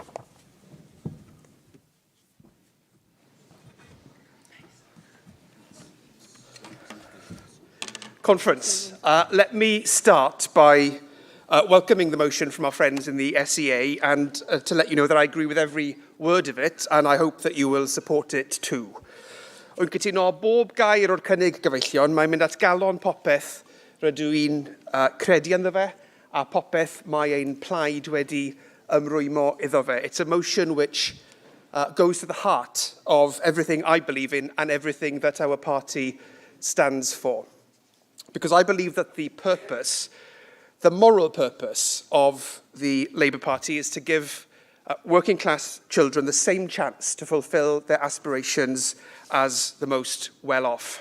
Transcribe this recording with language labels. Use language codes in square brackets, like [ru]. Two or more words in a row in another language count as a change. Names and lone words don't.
[en] Conference. Let me start by welcoming the motion from our friends in the SEA and to let you know that I agree with every word of it, and I hope that you will support it too. [cy] Wy'n cytuno bob gair o'r cynnig gyfeillion, mae'n mynd at galon popeth rydw i'n credu ynddo fe, a popeth mae ein plaid wedi ymrwymo iddo fe. [en] It's a motion which goes to the heart of everything I believe in and everything that our party stands for. Because I believe that the purpose, the moral purpose of the Labour Party is to give working class children the same chance to fulfil their aspirations as the most well off.